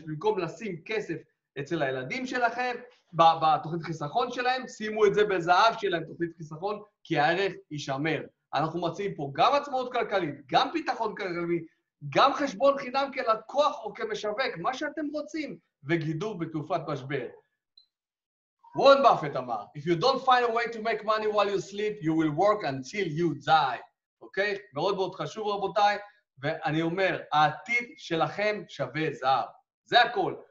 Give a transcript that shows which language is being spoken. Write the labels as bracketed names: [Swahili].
[Hebrew] במקום לשים כסף אצל הילדים שלכם, בתוכנית חיסכון שלהם, שימו את זה בזהב שלהם, תוכנית חיסכון, כי הערך יישמר. אנחנו מציעים פה גם עצמאות כלכלית, גם ביטחון כלכלי, גם חשבון חינם כלקוח או כמשווק, מה שאתם רוצים, וגידור בתקופת משבר. וורן באפט אמר, [English] If you don't find a way to make money while you sleep, you will work until you die. [Hebrew] אוקיי? מאוד מאוד חשוב, רבותיי, ואני אומר, העתיד שלכם שווה זהב. זה הכל.